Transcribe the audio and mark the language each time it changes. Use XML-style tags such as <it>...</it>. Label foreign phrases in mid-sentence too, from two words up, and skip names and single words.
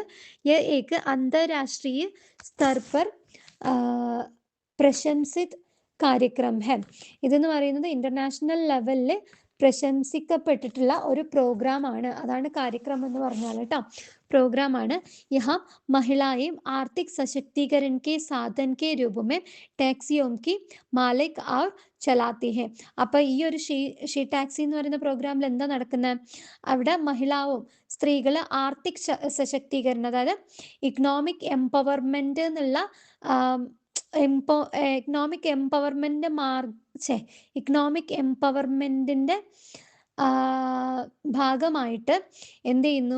<hi>एक अंतरराष्ट्रीय स्तर पर प्रशंसित कार्यक्रम है.</hi> <ml>ഇതെന്ന് പറയുന്നത്</ml> <en>international level</en> <ml>പ്രശംസിക്കപ്പെട്ടിട്ടുള്ള ഒരു പ്രോഗ്രാമാണ്. അതാണ് കാര്യക്രം എന്ന് പറഞ്ഞാൽ കേട്ടോ, പ്രോഗ്രാമാണ്.</ml> <hi>യഹാ महिलाएं आर्थिक सशक्तिकरण के साधन के रूप में टैक्सियों की मालिक और चलाती है.</hi> <ml>അപ്പോൾ ഈ ഒരു ഷീ ടാക്സി എന്ന് പറയുന്ന പ്രോഗ്രാമിൽ എന്താ നടക്കുന്നത്? അവിടെ മഹിളാവും സ്ത്രീകൾ</ml> <hi>आर्थिक सशक्तिकरण,</hi> <ml>അതായത്</ml> <en>economic empowerment</en> <ml>എന്നുള്ള</ml> <en>economic empowerment</en> <ml>ഭാഗമായിട്ട് എന്ത് ചെയ്യുന്നു?</ml>